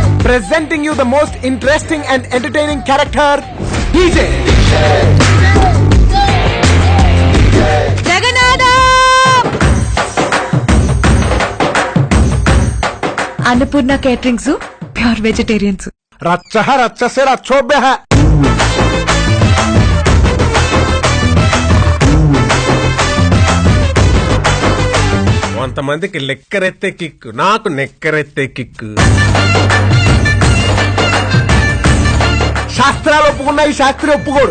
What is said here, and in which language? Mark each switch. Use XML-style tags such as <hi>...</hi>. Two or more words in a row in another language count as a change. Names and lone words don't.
<en>presenting you the most interesting and entertaining character, DJ. Jagannatham! Annapurna Caterings, pure vegetarians.</en> <sa>Ratchaha ratchase rachobhyaha.</sa> <te>కొంతమందికి లెక్కరెత్తే కిక్కు, నాకు నెక్కరెత్తే కిక్కు. శాస్త్రాలు ఒప్పుకున్నా ఈ శాస్త్రి ఒప్పుకోడు.</te>